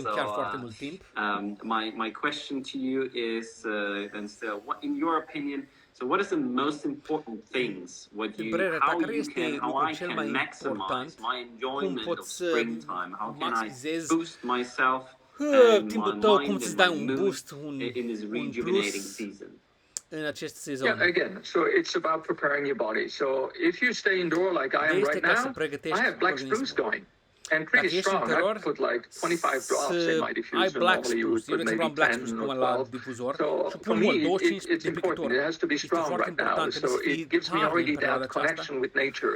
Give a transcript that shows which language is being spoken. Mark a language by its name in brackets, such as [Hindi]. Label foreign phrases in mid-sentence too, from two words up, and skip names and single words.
[English] So my question to you is then still, what in your opinion? So what is the most important things? How I can maximize my enjoyment of springtime? How can I boost myself? [Romanian] Timpul tău, cum să-ți dai un boost, un plus în acest sezon? [English] Yeah, again, so it's about preparing your body. So if you stay indoor like I am right now, I have black spruce going. And pretty strong. I put like 25 drops in my diffuser. Normally you would put maybe 10 or 12. So for me, it's important. It has to be strong right now. So it gives me already that connection with nature.